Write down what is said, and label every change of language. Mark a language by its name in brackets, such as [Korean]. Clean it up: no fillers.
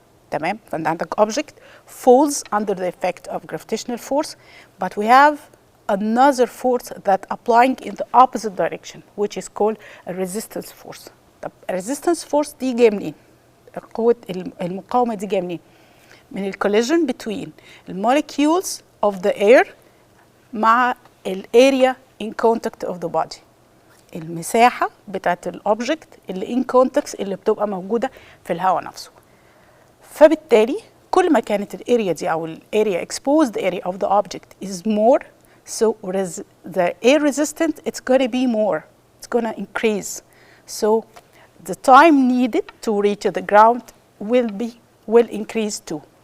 [Arabic] تمام؟ فانت عندك [English] object falls under the effect of gravitational force, but we have another force that applying in the opposite direction, which is called a resistance force. طب resistance force دي جايه منين؟ [Arabic] قوة المقاومة دي جايه منين؟ [English] من ال collision between the molecules of the air مع ال area in contact of the body. [Arabic] المساحة بتاعت الأوبجكت اللي in contact اللي بتبقى موجودة في الهواء نفسه. فبالتالي كل ما كانت الاريا دي أو الاريا [English] exposed area of the object is more, so the air resistant it's gonna be more, it's gonna increase. So the time needed to reach the ground will increase too.